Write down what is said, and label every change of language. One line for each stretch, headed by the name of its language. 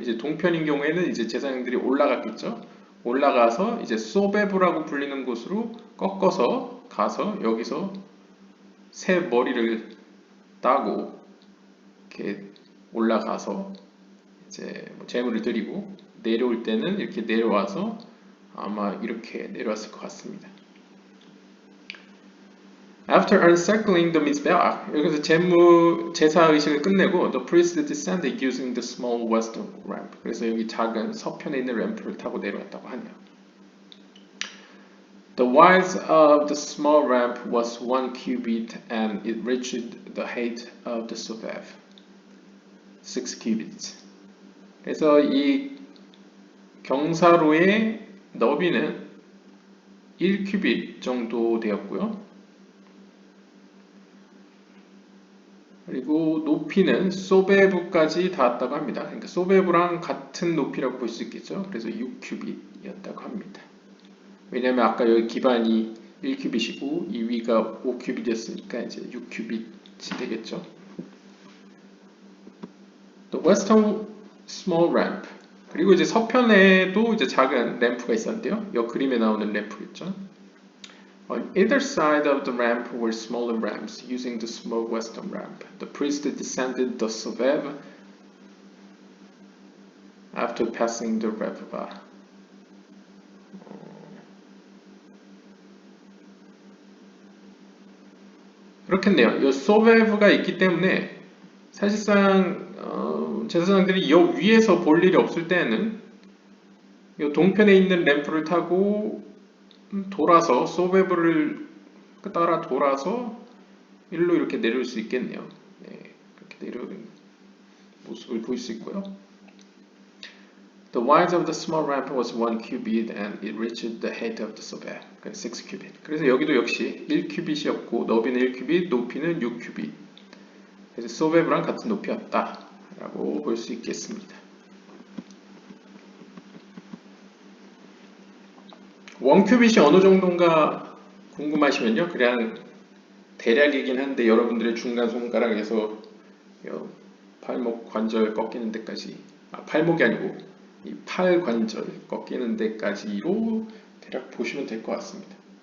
Korean: 이제 동편인 경우에는 이제 제사장들이 올라갔겠죠. 올라가서 이제 소베브라고 불리는 곳으로 꺾어서 가서 여기서 새 머리를 따고 이렇게 올라가서 이제 제물을 드리고 내려올 때는 이렇게 내려와서 아마 이렇게 내려왔을 것 같습니다.
English: After encircling the Mizbeach, 여기서 제사 의식을 끝내고 the priest descended using the small western ramp.
Korean: 그래서 여기 작은 서편에 있는 램프를 타고 내려왔다고 하네요.
English: The width of the small ramp was 1 cubit and it reached the height of the Sovev, 6 cubits.
Korean: 그래서 이 경사로의 너비는 1큐빗 정도 되었고요. 그리고 높이는 소베브까지 닿았다고 합니다. 그러니까 소베브랑 같은 높이라고 볼 수 있겠죠. 그래서 6큐빗이었다고 합니다. 왜냐하면 아까 여기 기반이 1큐빗이고 이 위가 5큐빗이었으니까 이제 6큐빗이 되겠죠.
English: The western small ramp.
Korean: 그리고 이제 서편에도 이제 작은 램프가 있었는데요. 이 그림에 나오는 램프겠죠.
English: On either side of the ramp were smaller ramps using the small western ramp. The priest descended the Sovev after passing the Revva.
Korean: 그렇겠네요. 이 소베브가 있기 때문에 사실상 제사장들이 이 위에서 볼 일이 없을 때는 이 동편에 있는 램프를 타고 돌아서 소베브를 따라 돌아서 일로 이렇게 내려올 수 있겠네요. 네, 그렇게 내려오는 모습을 볼 수 있고요.
English: The width of the small ramp was 1 cubit and it reached the height of the Sovev, 6 cubit.
Korean: 그래서 여기도 역시 1큐빗이었고 너비는 1큐빗, 높이는 6큐빗. 그래서 소베브랑 같은 높이였다라고 볼 수 있겠습니다. 원큐빗이 어느 정도인가 궁금하시면요. 그냥 대략이긴 한데 여러분들의 중간 손가락에서 팔목 관절 꺾이는 데까지, 팔목이 아니고 이 팔 관절 꺾이는 데까지로 대략 보시면 될 것 같습니다.